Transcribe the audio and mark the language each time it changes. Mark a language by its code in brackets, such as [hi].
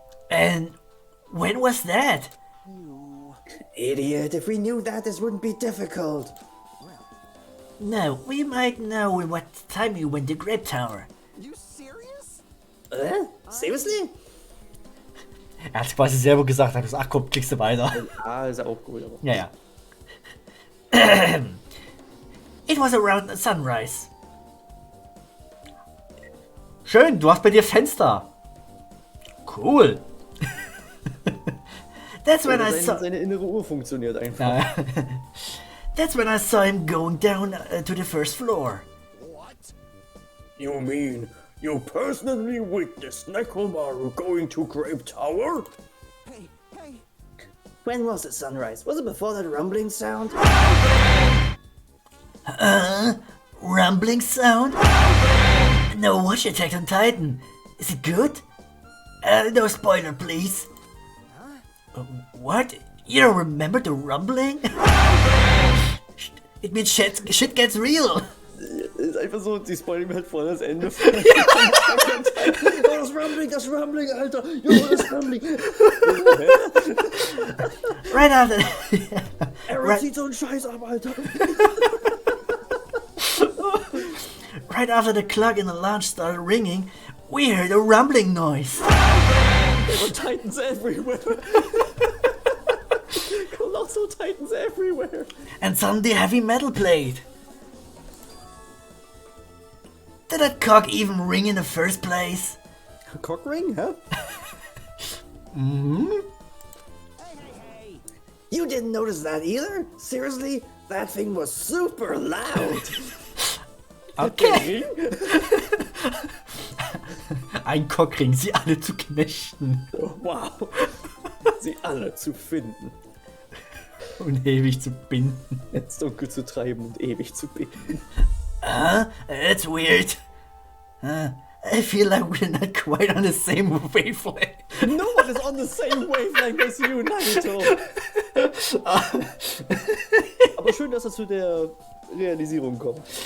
[en] And when was that? Idiot, if we knew that, this wouldn't be difficult. No, we might know what time you went to Grape Tower. you serious? Seriously? [de] Er hat quasi selber gesagt, hat gesagt, ach komm, klickst du weiter. Ah, ist ja auch cool, aber. Ja, ja. [en] It was around sunrise. [de] Schön, du hast bei dir Fenster. Cool. [en] That's when I saw... [de] Seine innere Uhr funktioniert einfach. [en] That's when I saw him going down to the first floor. What? You mean you personally witnessed Nekomaru going to Grape Tower? Hey, When was it sunrise? Was it before that rumbling sound? Rumbling sound? No, watch Attack on Titan. Is it good? No spoiler, please. What? You don't remember the rumbling? It means shit gets real. [de] Ist einfach so, sie spoilern mir halt voll das Ende von. Oh, das Rumbling, Alter. Jo, das Rumbling. [en] Right after. [de] Aaron zieht so einen Scheiß ab, Alter. [en] Right after the clock in the lounge started ringing, we heard a rumbling noise. There were titans everywhere. Colossal titans everywhere. And suddenly heavy metal played. Did that cock even ring in the first place? Cock ring, huh? You didn't notice that either? Seriously? That thing was super loud. Okay. [de] Ein Cockring, sie alle zu knechten Oh, wow. Sie alle zu finden. und ewig zu binden. Ins Dunkel zu treiben und ewig zu binden. [en] That's weird. I feel like we're not quite on the same wavelength. No one is on the same wavelength as you, Naruto. [de] Aber schön, dass er zu der Realisierung kommt.